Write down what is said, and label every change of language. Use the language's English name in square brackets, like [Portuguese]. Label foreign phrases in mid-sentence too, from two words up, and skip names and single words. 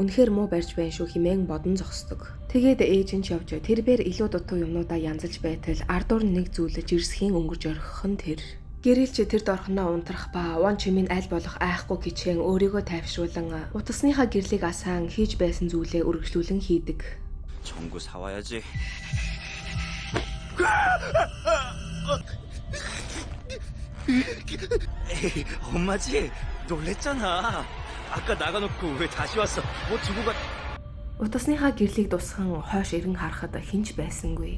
[Mongolian] Үнэхээр муу барьж байна шүү хэмээн бодон зогсдог. Тэгээд ээж нь ч явж тэрбээр илүү дутуу юмнуудаа янзалж байтал ардуур нэг зүйлж ирсхийн өнгөрж орхих нь тэр. Гэрэлч тэр дорхноо унтрах ба Вон Чүмийн аль болох айхгүй кичээн өөрийгөө тайвшруулан утасныхаа гэрлийг асаан хийж байсан зүйлээ үргэлжлүүлэн хийдэг. [Korean] 전구 사와야지. 에이, 엄마지? 놀랬잖아. 아까 나가놓고 왜 다시 왔어? 뭐 두고 가... [Mongolian] Утасныхаа гэрлийг дусхан хойш ирэн харахад хинч байсангүй.